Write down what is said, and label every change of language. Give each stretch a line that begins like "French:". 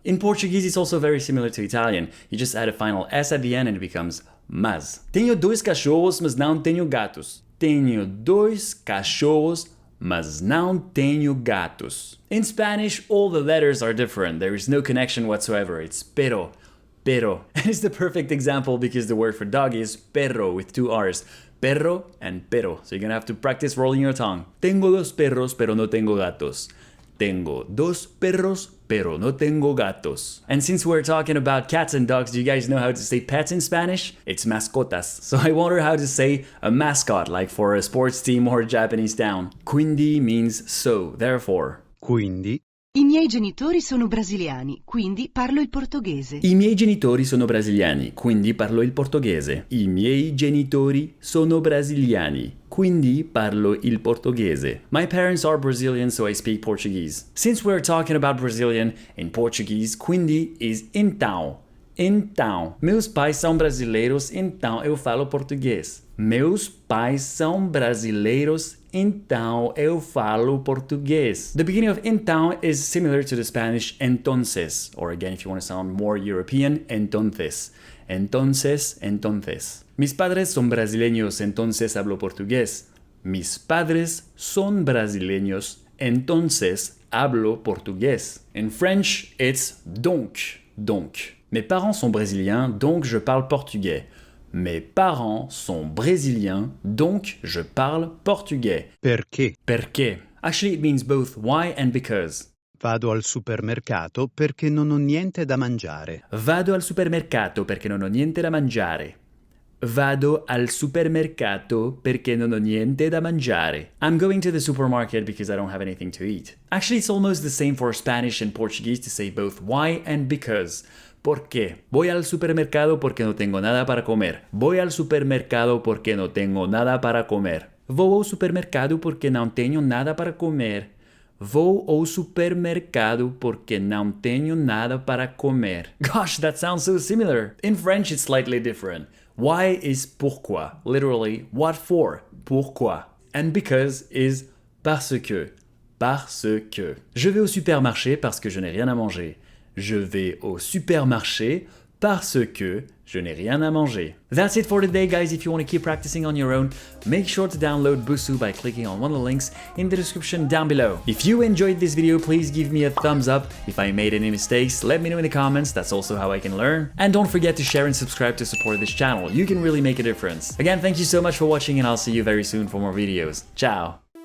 English: In Portuguese, it's also very similar to Italian. You just add a final S at the end and it becomes mas.
Portuguese: Tenho dois cachorros, mas não tenho gatos. Tenho dois cachorros, mas não tenho gatos.
English: In Spanish, all the letters are different. There is no connection whatsoever. It's pero. And it's the perfect example because the word for dog is perro with two R's. Perro and pero. So you're gonna have to practice rolling your tongue.
Spanish: Tengo dos perros, pero no tengo gatos. Tengo dos perros, pero no tengo gatos.
English: And since we're talking about cats and dogs, do you guys know how to say pets in Spanish? It's mascotas. So I wonder how to say a mascot, like for a sports team or a Japanese town. Quindi means so, therefore.
Italian: Quindi. I miei genitori sono brasiliani, quindi parlo il portoghese. I miei genitori sono brasiliani, quindi parlo il portoghese. I miei genitori sono brasiliani, quindi parlo il portoghese.
English: My parents are Brazilian, so I speak Portuguese. Since we're talking about Brazilian, in Portuguese, quindi is então.
Portuguese: Então, meus pais são brasileiros, então eu falo português. Meus pais são brasileiros, então eu falo português.
English: The beginning of então is similar to the Spanish entonces, or again, if you want to sound more European, entonces.
Spanish: Entonces, entonces. Mis padres son brasileños, entonces hablo portugués. Mis padres son brasileños, entonces hablo portugués.
English: In French, it's donc, donc.
French: Mes parents sont brésiliens, donc je parle portugais. Mes parents sont brésiliens, donc je parle portugais.
Italian: Perché? Perché?
English: Actually, it means both why and because.
Italian: Vado al supermercato perché non ho niente da mangiare. Vado al supermercato perché non ho niente da mangiare. Vado al supermercato perché non ho niente da mangiare.
English: I'm going to the supermarket because I don't have anything to eat. Actually, it's almost the same for Spanish and Portuguese to say both why and because.
Spanish: ¿Por qué? Voy al supermercado porque no tengo nada para comer. Voy al supermercado porque no tengo nada para comer.
Portuguese: Vou ao supermercado porque não tenho nada para comer. Vou ao supermercado porque não tenho nada para comer.
English: Gosh, that sounds so similar. In French, it's slightly different. Why is pourquoi, literally, what for, pourquoi. And because is parce que, parce que.
French: Je vais au supermarché parce que je n'ai rien à manger. Je vais au supermarché parce que je n'ai rien à manger.
English: That's it for today, guys. If you want to keep practicing on your own, make sure to download Busuu by clicking on one of the links in the description down below. If you enjoyed this video, please give me a thumbs up. If I made any mistakes, let me know in the comments. That's also how I can learn. And don't forget to share and subscribe to support this channel. You can really make a difference. Again, thank you so much for watching, and I'll see you very soon for more videos. Ciao!